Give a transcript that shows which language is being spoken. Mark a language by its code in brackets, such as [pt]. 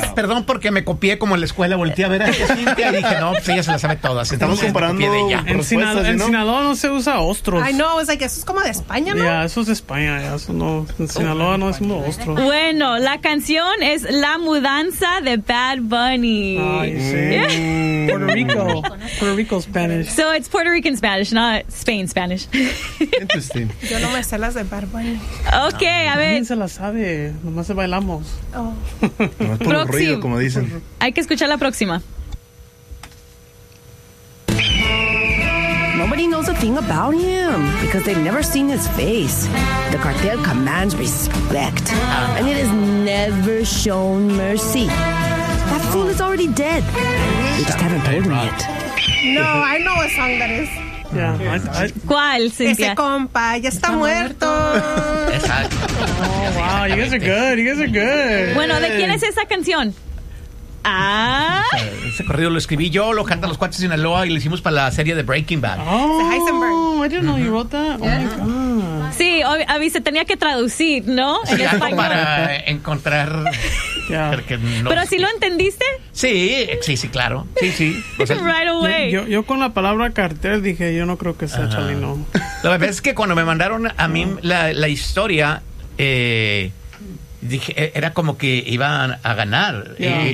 [es] Verdad, perdón porque me copié como en la escuela, volteé a ver a Cintia y dije, no, pues ella se la sabe toda. Estamos comparando en Sinaloa no se usa ostros. [en] I know, [es] es like, eso es como de España, ¿no? Ya, yeah, eso es de España, eso no, en Sinaloa no es un ostro. Bueno, la canción es La Mudanza de Bad Bunny. Ay, sí. [en] Puerto Rico Spanish. So it's Puerto Rican Spanish, not Spain Spanish. Interesting. [es] Yo no me sé las de Bad Bunny. Ok, no, a ver. ¿Quién se las sabe? Nomás se bailamos. ruidos. Oh. No es puro ruido, como dicen. Hay que escuchar la próxima. [en] Nobody knows a thing about him because they've never seen his face. The cartel commands respect, and it has never shown mercy. That fool is already dead. We just haven't told him yet. No, I know what song that is. [es] Yeah. ¿Cuál, Cynthia? Ese compa ya está muerto. [en] Exacto. Oh, wow, you guys are good. You guys are good. [es] Bueno, ¿de quién es esa canción? Ah. Ese corrido lo escribí yo, lo cantan los cuates de Sinaloa y lo hicimos para la serie de Breaking Bad. [en] Oh, Heisenberg. I didn't know you wrote that. Oh, yeah. My God. [es] Sí, a mí se tenía que traducir, ¿no? En español. Para encontrar. Yeah. No. Pero si lo entendiste. Sí, sí, sí, claro. Sí, sí. O sea, [en] right away. [es] Yo con la palabra cartel dije, yo no creo que sea Chalino. La verdad es que cuando me mandaron a mí la historia, dije, era como que iban a ganar. Yeah.